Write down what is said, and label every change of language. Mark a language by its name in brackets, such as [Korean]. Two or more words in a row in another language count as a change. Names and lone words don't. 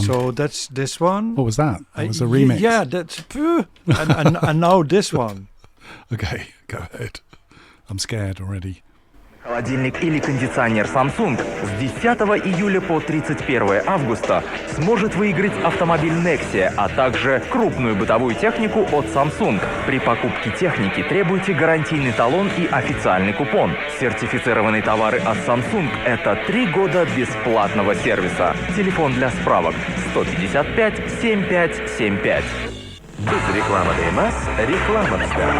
[English] So that's this one. What was that? That was a remix. Yeah, that's and now this one. Okay, go ahead. I'm scared already. [Russian] Холодильник или кондиционер Samsung с 10 июля по 31 августа сможет выиграть автомобиль Nexia, а также крупную бытовую технику от Samsung. При покупке техники требуйте гарантийный талон и официальный купон. Сертифицированные товары от Samsung – это 3 года бесплатного сервиса. Телефон для справок 155 7575. [Uzbek] Biz reklama emas, reklamamizda.